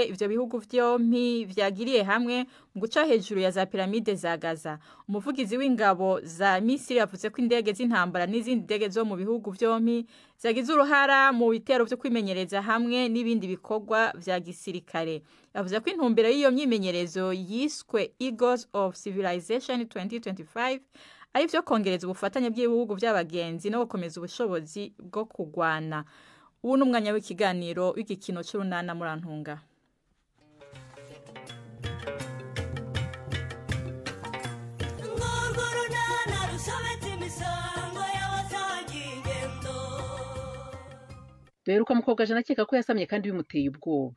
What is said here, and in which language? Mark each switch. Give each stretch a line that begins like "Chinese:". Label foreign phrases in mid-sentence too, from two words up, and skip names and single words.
Rundi: Ivyo bihugu vyompi vyagiriye hamwe mu guca hejuru ya za piramide za Gaza. Umuvugizi w'ingabo za Misiri yavuze ko indege z'intambara n'izindi ndege zo mu bihugu vyompi zagize uruhara mu bitero vyo kwimenyereza hamwe n'ibindi bikorwa vya gisirikare. Yavuze ko intumbero y'iyo myimenyerezo yiswe Eagles of Civilization 2025 arivyo kongereza ubufatanye bw'ibihugu by'abagenzi no gukomeza ubushobozi bwo kugwana. Ubu n'umwanya w'ikiganiro w'igikino cy'urunana murantunga. Ngororana rusobetse imisango y'abasangiye beruka mukobwa jana akeka ko yasamye kandi bimuteye ubwoba.